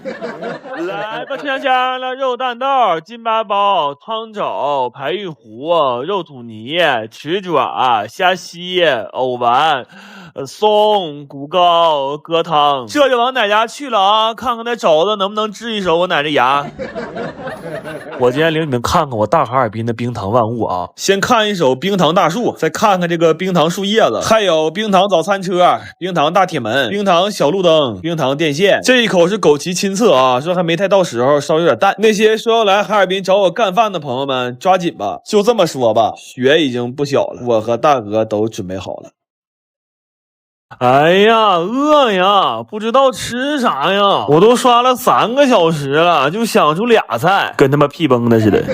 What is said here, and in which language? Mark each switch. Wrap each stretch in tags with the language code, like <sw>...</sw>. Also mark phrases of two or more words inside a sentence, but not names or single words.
<zh>來吧，吃香香了，肉蛋豆、金巴包、湯肘、排玉糊、肉土泥、豉爪、蝦西、藕丸、松、骨糕、疙湯，這就往奶家去了啊！看看那肘子能不能治一手我奶这牙。我今天领你們看看我大哈爾濱的冰糖萬物啊！先看一首冰糖大樹，再看看這個冰糖樹葉子，還有冰糖早餐車、冰糖大鐵門、冰糖小路燈、冰糖電線。這一口是枸杞親測啊，說還沒太到時候，稍微有點淡。那些說要來哈爾濱找我幹飯的朋友們，抓緊吧！就這麼說吧，雪已經不小了，我和大哥都準備好了。哎呀，餓呀，不知道吃啥呀，我都刷了3個小時了，就想出倆菜，跟他媽屁崩的似的。</zh>